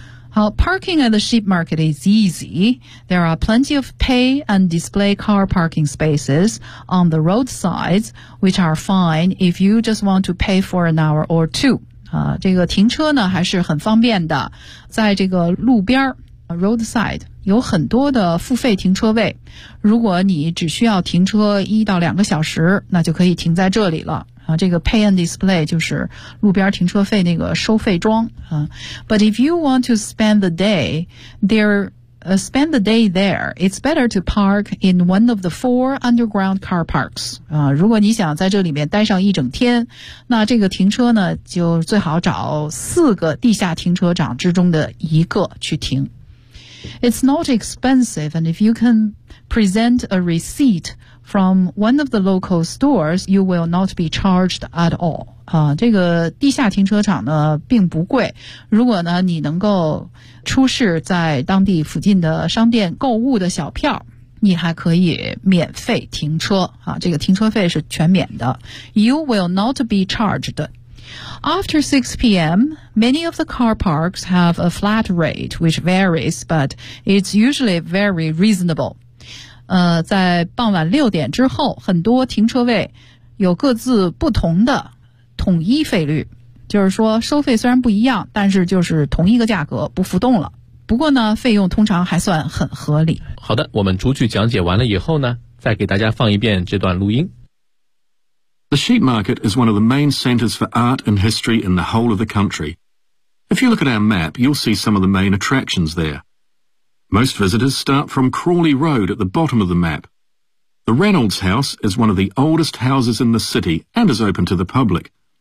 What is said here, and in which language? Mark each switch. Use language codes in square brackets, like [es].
[en] 好， parking at the sheep market is easy. There are plenty of pay and display car parking spaces on the roadsides, which are fine if you just want to pay for an hour or two. [zh] 这个停车呢还是很方便的，在这个路边 roadside 有很多的付费停车位，如果你只需要停车一到两个小时，那就可以停在这里了。这个 pay and display 就是路边停车费那个收费桩。 [en] But if you want to spend the day, there spend the day there. It's better to park in one of the four underground car parks. [zh] 如果你想在这里面待上一整天，那这个停车呢，就最好找四个地下停车场之中的一个去停。 [en] It's not expensive, and if you can present a receipt from one of the local stores, you will not be charged at all. [zh] 这个地下停车场呢并不贵，如果呢你能够出示在当地附近的商店购物的小票，你还可以免费停车啊，这个停车费是全免的。 [en] You will not be charged. After 6 p.m., many of the car parks have a flat rate, which varies, but it's usually very reasonable. [zh] 在傍晚6点之后，很多停车位有各自不同的统一费率。就是说收费虽然不一样，但是就是同一个价格不浮动了。不过呢，费用通常还算很合理。好的，我们逐句讲解完了以后呢，再给大家放一遍这段录音。 [en] The sheep market is one of the main centers for art and history in the whole of the country. If you look at our map, you'll see some of the main attractions there. Most visitors start from Crawley Road at the bottom of the map. The Reynolds House is one of the oldest houses in the city and is open to the public.